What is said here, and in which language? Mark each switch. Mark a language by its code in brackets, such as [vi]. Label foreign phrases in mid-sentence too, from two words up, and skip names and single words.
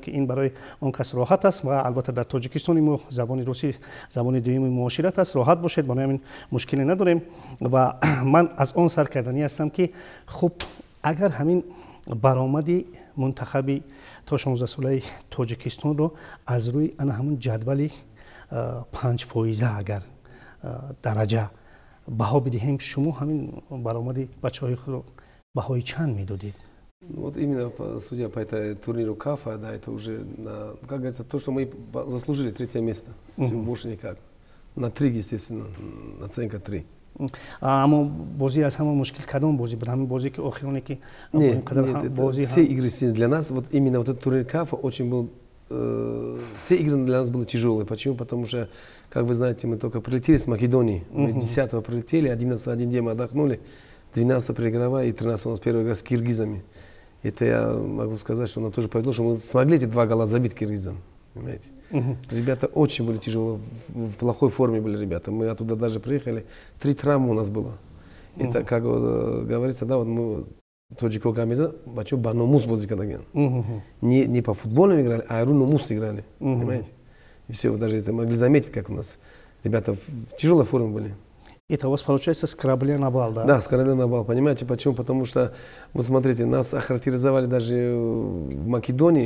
[fa] که این برای اون کس راحت است و البته در تاجیکستان ما زبان روسی زبان دوم معاشرت است، راحت باشید، برای همین مشکلی نداریم و من از اون سرکردنی هستم که خب اگر همین برآمد منتخب تا 16 ساله تاجیکستان رو از روی همون جدول 5 فایزه اگر درجه بها بدهیم، شما همین برآمد بچه‌های خود رو بهای چند میدادید؟ [ru] Вот именно судя по этой турниру КАФа, да, это уже, как говорится, то, что мы заслужили третье место. Все, больше никак. На 3, естественно, оценка 3. [fa] اما بازی از همه مشکل کدام بازی بود؟ همین بازی که آخرانی که [ru] все игры для нас, вот именно вот этот турнир КАФа очень был, все игры для нас были тяжелые. Почему? Потому что, как вы знаете, мы только прилетели с Македонии, мы 10-го прилетели, 11 один день мы отдохнули, 12 проигрывая и 13 у нас первая игра с киргизами. Это я могу сказать, что нам тоже повезло, что мы смогли эти 2 гола забить киргизам. Понимаете? Ребята очень были тяжело, в плохой форме были ребята. Мы оттуда даже приехали, 3 травмы у нас было. Это, как говорится, да, вот мы Тоджико Гамеза, [tg] бачо баномус бозикадаген. [ru] Не по футболу играли, а руномус играли. Понимаете? И все, вы даже это могли заметить, как у нас ребята в тяжелой форме были. Это у вас получается с корабля на бал, да? Да, с корабля на бал. Понимаете почему? Потому что, вот смотрите, нас охарактеризовали даже в Македонии.